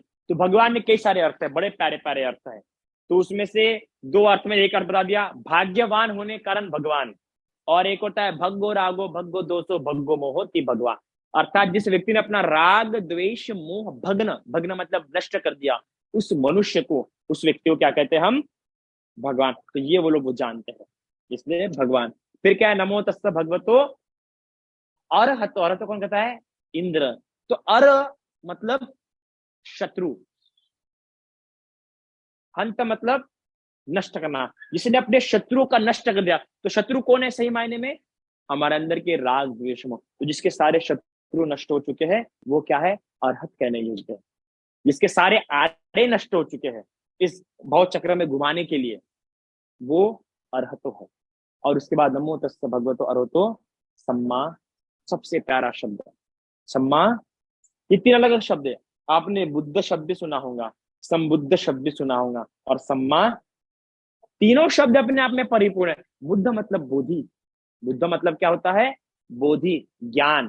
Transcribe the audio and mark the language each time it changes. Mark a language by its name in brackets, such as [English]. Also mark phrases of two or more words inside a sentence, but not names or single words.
[Hindi] तो भगवान में कई सारे अर्थ है, बड़े प्यारे प्यारे अर्थ है। तो उसमें से दो अर्थ में एक अर्थ बता दिया, भाग्यवान होने के कारण भगवान, और एक होता है [Pali] भग्गो रागो भग्गो दोषो भग्गो मोहोति भगवान। [Hindi] अर्थात जिस व्यक्ति ने अपना राग द्वेष मोह भग्न, भग्न मतलब नष्ट कर दिया, उस मनुष्य को, उस व्यक्ति को क्या कहते हैं हम, भगवान। तो ये वो लोग वो जानते हैं, इसलिए भगवान। फिर क्या है, [Pali] नमो तस्ස भगवतो अरहतो। [Hindi] अरहतो कौन कहता है, इंद्र। तो अर मतलब शत्रु, हंत मतलब नष्ट करना, जिसने अपने शत्रु का नष्ट कर दिया। तो शत्रु कौन है सही मायने में, हमारे अंदर के राग द्वेष मोह। तो जिसके सारे शत्रु नष्ट हो चुके हैं वो क्या है, अरहत कहने योग्य है। जिसके सारे आड़े नष्ट हो चुके हैं इस भव चक्र में घुमाने के लिए, वो अरहतो है। और उसके बाद [Pali] नमो तस्ස भगवतो अरहतो सम्मा, [Hindi] सबसे प्यारा शब्द सम्मा। ये तीन अलग अलग शब्द है, आपने बुद्ध शब्द भी सुना होगा, संबुद्ध शब्द भी सुना होगा, और सम्मा। तीनों शब्द अपने आप में परिपूर्ण है। बुद्ध मतलब बोधि, बुद्ध मतलब क्या होता है, बोधि, ज्ञान।